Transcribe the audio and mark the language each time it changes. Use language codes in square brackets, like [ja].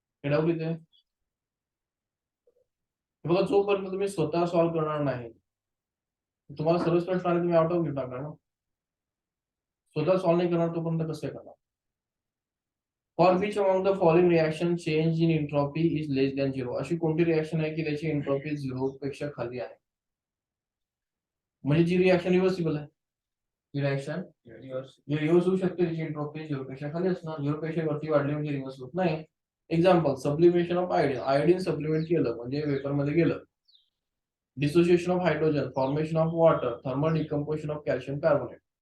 [mr] Doubt इथे बघा, जोपर्यंत तुम्ही स्वतः सॉल्व्ह करणार नाही, तुम्हाला सर्वच प्रश्न आले, तुम्ही आउट ऑफ घेऊन टाकणार ना. स्वतः सॉल्व्ह नाही करणार तोपर्यंत कसं करणार? [en] For which among the following reaction change in entropy is less than 0. [mr] अशी कोणती रिएक्शन आहे की त्याची एंट्रोपी 0 पेक्षा खाली आहे? म्हणजे जी रिएक्शन रिव्हर्सिबल आहे, ही रिएक्शन रिव्हर्स होऊ शकते, त्याची एंट्रोपी 0 पेक्षा खाली असणार. 0 पेक्षा वरती वाढली म्हणजे रिव्हर्स होत नाही. Example, sublimation of iodine. Iodine sublimate केलं म्हणजे वेपर मध्ये गेलं. Dissociation of hydrogen, formation of water, thermal decomposition of calcium carbonate.